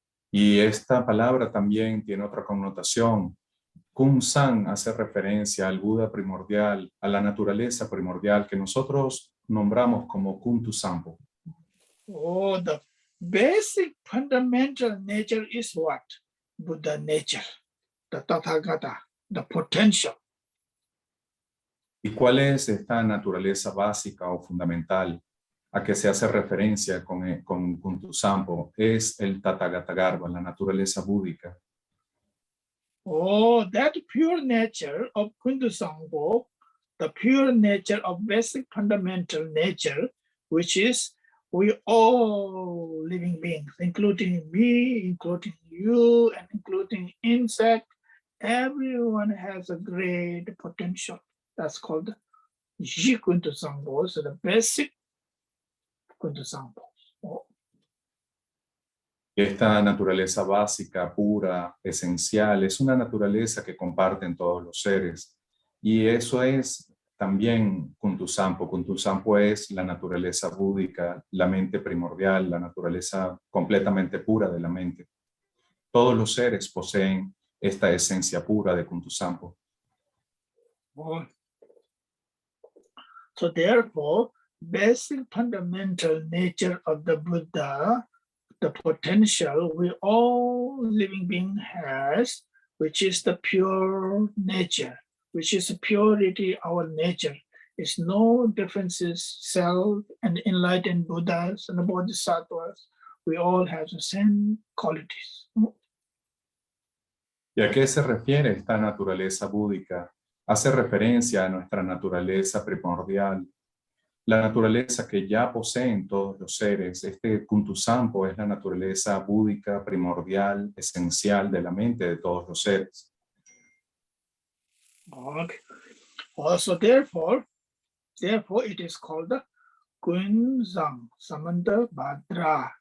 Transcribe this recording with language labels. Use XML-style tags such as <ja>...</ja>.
<es>Y esta palabra también tiene otra connotación. Kunsan hace referencia al Buda primordial, a la naturaleza primordial que nosotros nombramos como Kuntu Sampo.</es> <en>The basic fundamental nature is what? Buddha nature, the Tathagata, the potential.</en> <es>¿Y cuál es esta naturaleza básica o fundamental a que se hace referencia con Kuntu Sampo? Es el Tathagata-garbha, la naturaleza búdica.</es> <en>That pure nature of Kuntu Sampo, the pure nature of basic fundamental nature, which is we all living beings, including me, including you, and including insect, everyone has a great potential. That's called Ji Kuntu Sampo, so the basic Kuntu Sampo.</en> <es>Esta naturaleza básica, pura, esencial, es una naturaleza que comparten todos los seres. Y eso es también Kuntu Sampo. Kuntu Sampo es la naturaleza búdica, la mente primordial, la naturaleza completamente pura de la mente. Todos los seres poseen esta esencia pura de Kuntu Sampo.</es> <en>So therefore, basic fundamental nature of the Buddha, the potential we all living being has, which is the pure nature, which is purity, our nature. Is no differences, self and enlightened Buddhas and the Bodhisattvas. We all have the same qualities.</en> <es>¿Y a qué se refiere esta naturaleza búdica? Hace referencia a nuestra naturaleza primordial. la naturaleza que ya poseen todos los seres. Este kuntusampo es la naturaleza búdica, primordial, esencial de la mente de todos los seres.</es> <en>Okay. Also, therefore, it is called the Kunzang Samanta Badra.</en>